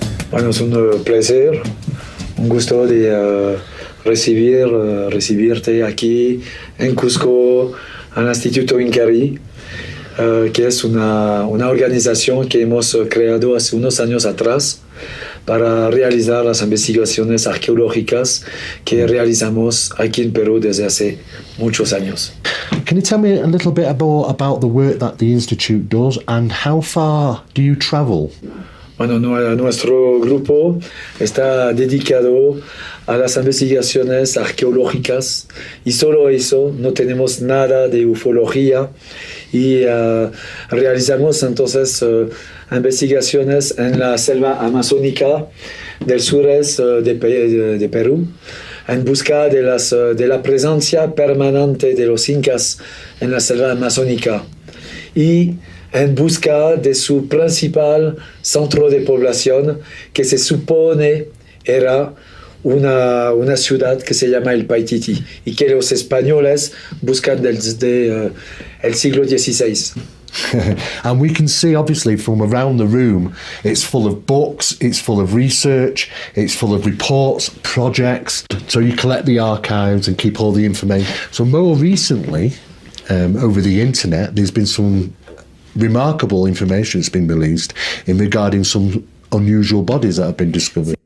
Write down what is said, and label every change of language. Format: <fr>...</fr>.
<es>Bueno, es un placer, un gusto de recibirte aquí en Cusco, al Instituto Ikari, que es una organización que hemos creado hace unos años atrás para realizar las investigaciones arqueológicas que realizamos aquí en Perú desde hace muchos años.</es> <en>Can you tell me a little bit about the work that the Institute does and how far do you travel</en> <es>Bueno, nuestro grupo está dedicado a las investigaciones arqueológicas y solo eso, no tenemos nada de ufología y realizamos entonces investigaciones en la selva amazónica del sureste de Perú en busca de la presencia permanente de los incas en la selva amazónica y en busca de su principal centro de población, que se supone era una ciudad que se llama el Paititi y que los españoles buscan desde el siglo XVI.</es> <en>And we can see, obviously, from around the room, it's full of books, it's full of research, it's full of reports, projects. So you collect the archives and keep all the information. So more recently, over the internet, there's been some remarkable information that's been released in regarding some unusual bodies that have been discovered.</en>